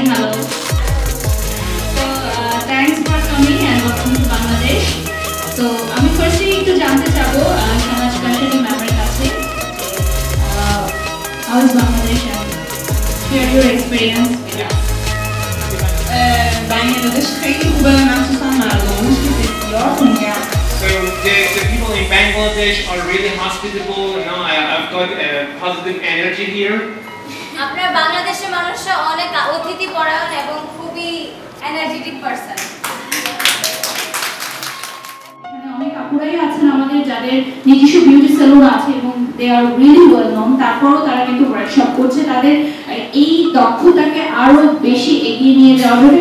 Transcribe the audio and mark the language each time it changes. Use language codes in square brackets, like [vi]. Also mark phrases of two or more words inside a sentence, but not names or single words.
[en] হ্যালো, তো thanks for coming and welcome to Bangladesh. [bn] তো আমি ফার্স্টলি একটু জানতে চাবো শাহনাজ কাশানি ম্যামের কাছে, [en] how is Bangladesh and share your experience. [fa] Bangladesh خیلی خوبه، مخصوصا مردمش که بسیار خونگرم. [en] So the people in Bangladesh are really hospitable. You know, I've got positive energy here. [bn] আপনার বাংলাদেশের মানুষরা অনেক অতিথি পরায়ণ এবং খুবই [en] energetic person. [bn] অনেক আপুরাই আছেন আমাদের যাদের নিজস্ব বিউটি সেলুন আছে এবং [en] they are really well known, [bn] তারপরও তারা কিন্তু ওয়ার্কশপ করছে তাদের এই দক্ষতাকে আরো বেশি এগিয়ে নিয়ে যাওয়ার জন্য।